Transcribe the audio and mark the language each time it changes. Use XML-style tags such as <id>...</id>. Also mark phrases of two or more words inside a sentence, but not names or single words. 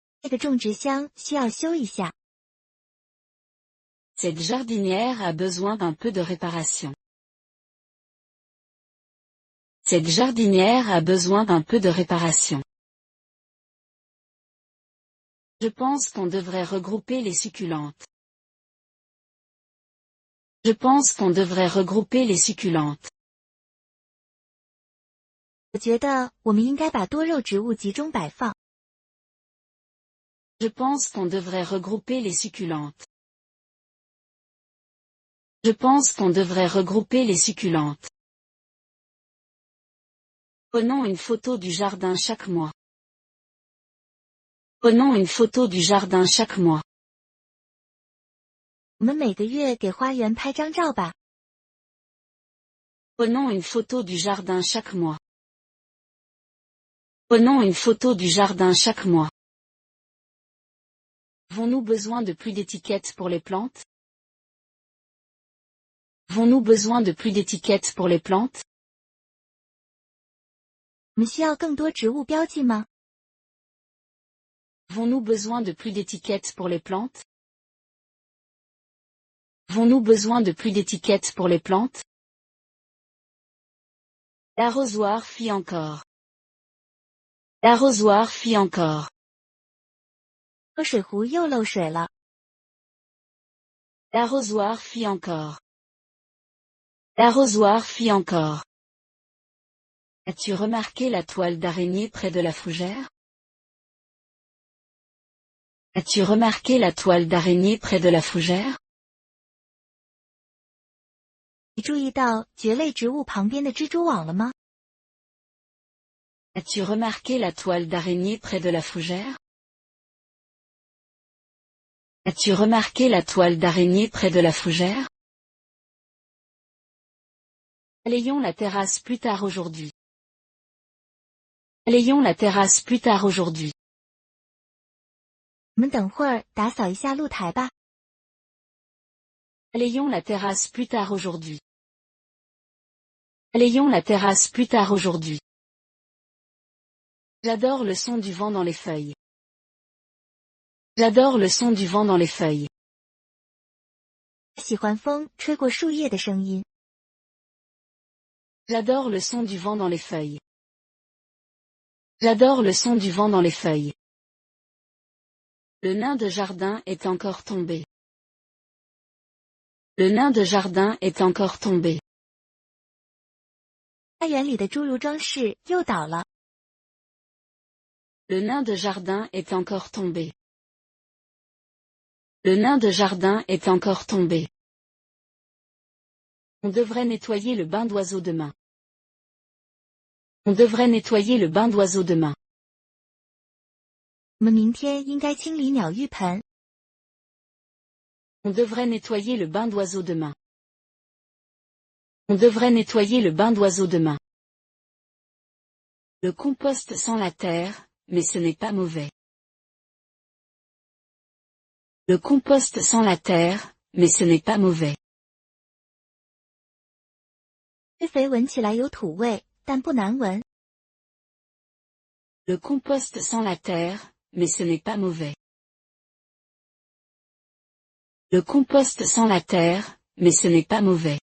<zh>这个种植箱需要修一下。</zh> <fr>Cette jardinière a besoin d'un peu de réparation. Cette jardinière a besoin d'un peu de réparation. Je pense qu'on devrait regrouper les succulentes. Je pense qu'on devrait regrouper les succulentes.</fr> <zh>我觉得我们应该把多肉植物集中摆放。</zh> <fr>Je pense qu'on devrait regrouper les succulentes. Je pense qu'on devrait regrouper les succulentes. Prenons une photo du jardin chaque mois. Prenons une photo du jardin chaque mois.</fr> <zh>我们每个月给花园拍张照吧。</zh> <fr>Prenons une photo du jardin chaque mois. Prenons une photo du jardin chaque mois. Avons-nous besoin de plus d'étiquettes pour les plantes? Avons-nous besoin de plus d'étiquettes pour les plantes?</fr> <zh>我们需要更多植物标记吗？</zh> <fr>Avons-nous besoin de plus d'étiquettes pour les plantes? Avons-nous besoin de plus d'étiquettes pour les plantes? L'arrosoir fit encore. L'arrosoir fit encore.</fr> <zh>喝水壶又漏水了。</zh> <fr>L'arrosoir fit encore. L'arrosoir fit encore. As-tu remarqué la toile d'araignée près de la fougère? As-tu remarqué la toile d'araignée près de la fougère?</fr> <zh>你注意到蕨类植物旁边的蜘蛛网了吗？</zh> <fr>As-tu remarqué la toile d'araignée près de la fougère? As-tu remarqué la toile d'araignée près de la fougère? Balayons la terrasse plus tard aujourd'hui. Balayons la terrasse plus tard aujourd'hui.</fr> <zh>我们等会儿打扫一下露台吧。</zh> <fr>Balayons la terrasse plus tard aujourd'hui. Balayons la terrasse plus tard aujourd'hui. J'adore le son du vent dans les feuilles. J'adore le son du vent dans les feuilles.</fr> <zh>喜欢风吹过树叶的声音。</zh> <fr>J'adore le son du vent dans les feuilles. J'adore le son du vent dans les feuilles. Le nain de jardin est encore tombé. Le nain de jardin est encore tombé.</fr> <zh>花园里的侏儒装饰又倒了。</zh> <fr>Le nain de jardin est encore tombé. Le nain de jardin est encore tombé. On devrait nettoyer le bain d'oiseaux demain. On devrait nettoyer le bain d'oiseaux demain.</fr> <zh>我们明天应该清理鸟浴盆。</zh> <fr>On devrait nettoyer le bain d'oiseaux demain. On devrait nettoyer le bain d'oiseaux demain. Le compost sent la terre, mais ce n'est pas mauvais. Le compost sent la terre, mais ce n'est pas mauvais.</fr> <zh>施肥闻起来有土味，但不难闻。</zh> <fr>Le compost sent la terre, mais ce n'est pas mauvais. Le compost sent la terre, mais ce n'est pas mauvais.</fr>